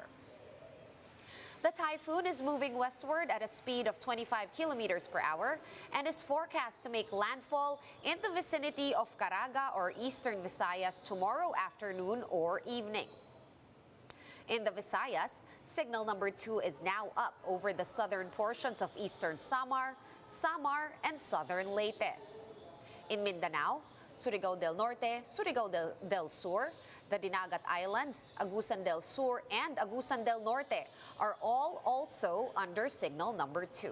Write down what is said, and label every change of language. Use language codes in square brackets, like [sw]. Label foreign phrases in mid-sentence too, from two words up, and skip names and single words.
[en] The typhoon is moving westward at a speed of 25 kilometers per hour and is forecast to make landfall in the vicinity of Caraga or eastern Visayas tomorrow afternoon or evening. In the Visayas, signal number 2 is now up over the southern portions of eastern Samar, Samar, and southern Leyte. In Mindanao, Surigao del Norte, Surigao del Sur, the Dinagat Islands, Agusan del Sur, and Agusan del Norte are all also under signal number 2.